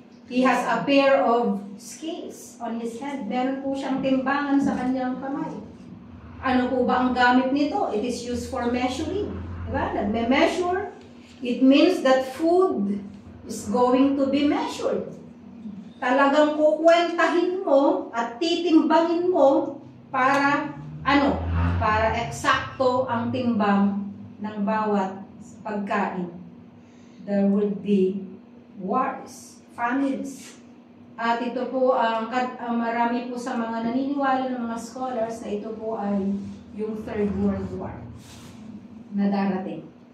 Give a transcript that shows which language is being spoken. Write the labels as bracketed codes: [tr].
[en] He has a pair of scales on his head. [tl] Meron po siyang timbangan sa kanyang kamay. Ano po ba ang gamit nito? [en] It is used for measuring. Diba? Nagme-measure. It means that food is going to be measured. [tl] Talagang kukwentahin mo at titimbangin mo para ano? Para eksakto ang timbang ng bawat pagkain. [en] There would be wars, famines. [tl] At ito po, marami po sa mga naniniwala ng mga scholars na ito po ay yung Third World War na darating.